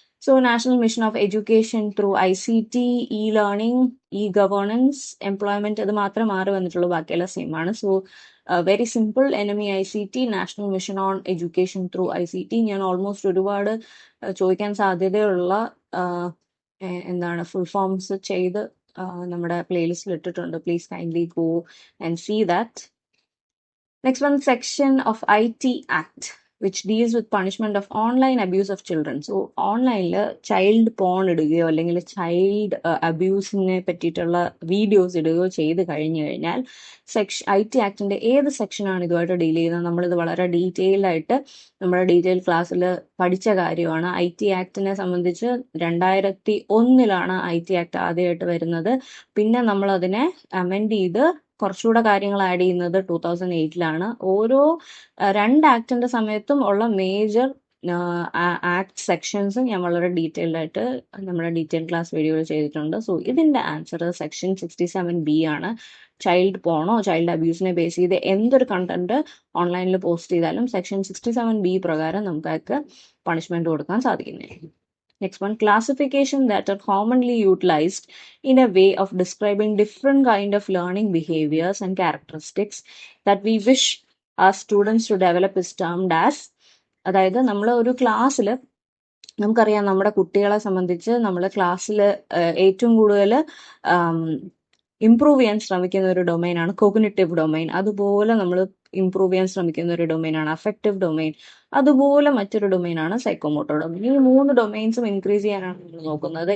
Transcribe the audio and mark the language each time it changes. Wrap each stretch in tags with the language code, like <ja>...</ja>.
<en>so national mission of education through ICT, e learning, e governance, employment,</en> <ml>അത് മാത്രം മാറി വന്നിട്ടുള്ളൂ, ബാക്കിയെല്ലാം സെയിം ആണ്.</ml> <en>So very simple, NMEICT, national mission on education through ICT.</en> <ml>ഞാൻ almost ഒരുപാട് ചോദിക്കാൻ സാധ്യതയുള്ള എന്താണ് ഫുൾ ഫോംസ് ചെയ്ത് നമ്മുടെ പ്ലേലിസ്റ്റിൽ ഇട്ടിട്ടുണ്ട്.</ml> <en>Please kindly go and see that. Next one, section of IT Act which deals with punishment of online abuse of children.</en> <ml>So ഓൺലൈനിൽ child porn ഇടുകയോ അല്ലെങ്കിൽ ചൈൽഡ് അബ്യൂസിനെ പറ്റിയിട്ടുള്ള വീഡിയോസ് ഇടുകയോ ചെയ്ത് കഴിഞ്ഞു കഴിഞ്ഞാൽ IT ആക്ടിന്റെ ഏത് സെക്ഷനാണ് ഇതുമായിട്ട് ഡീൽ ചെയ്യുന്നത്? നമ്മളിത് വളരെ ഡീറ്റെയിൽഡ് ആയിട്ട് നമ്മുടെ ഡീറ്റെയിൽ ക്ലാസ്സിൽ പഠിച്ച കാര്യമാണ്. IT ആക്ടിനെ സംബന്ധിച്ച് 2001 IT ആക്ട് ആദ്യമായിട്ട് വരുന്നത്. പിന്നെ നമ്മൾ അതിനെ അമെൻഡ് ചെയ്ത് കുറച്ചുകൂടെ കാര്യങ്ങൾ ആഡ് ചെയ്യുന്നത് 2008 ഓരോ 2 ആക്ടിന്റെ സമയത്തും ഉള്ള മേജർ ആക്ട് സെക്ഷൻസ് ഞാൻ വളരെ ഡീറ്റെയിൽഡ് ആയിട്ട് നമ്മുടെ ഡീറ്റെയിൽ ക്ലാസ് വീഡിയോയിൽ ചെയ്തിട്ടുണ്ട്. സോ ഇതിന്റെ ആൻസർ സെക്ഷൻ 67B ആണ്. ചൈൽഡ് പോണോ ചൈൽഡ് അബ്യൂസിനെ ബേസ് ചെയ്ത് എന്തൊരു കണ്ടന്റ് ഓൺലൈനിൽ പോസ്റ്റ് ചെയ്താലും സെക്ഷൻ 67B പ്രകാരം നമുക്ക് പണിഷ്മെന്റ് കൊടുക്കാൻ സാധിക്കുന്നതായിരിക്കും.</ml> <en>Next one, classification that are commonly utilized in a way of describing different kind of learning behaviors and characteristics that we wish our students to develop is termed as.</en> <ml>അതായത് നമ്മൾ ഒരു ക്ലാസ്സിൽ നമുക്കറിയാം, നമ്മുടെ കുട്ടികളെ സംബന്ധിച്ച് നമ്മൾ ക്ലാസ്സിൽ ഏറ്റവും കൂടുതൽ ഇംപ്രൂവ് ചെയ്യാൻ ശ്രമിക്കുന്ന ഒരു ഡൊമൈനാണ് കോഗ്നിറ്റീവ് ഡൊമൈൻ. അതുപോലെ നമ്മൾ ഇംപ്രൂവ് ചെയ്യാൻ ശ്രമിക്കുന്ന ഒരു ഡൊമൈനാണ് അഫക്റ്റീവ് ഡൊമൈൻ. അതുപോലെ മറ്റൊരു ഡൊമൈനാണ് സൈക്കോമോട്ടർ ഡൊമൈൻ. ഈ 3 ഡൊമൈൻസും ഇൻക്രീസ് ചെയ്യാനാണ് നമ്മൾ നോക്കുന്നത്.</ml>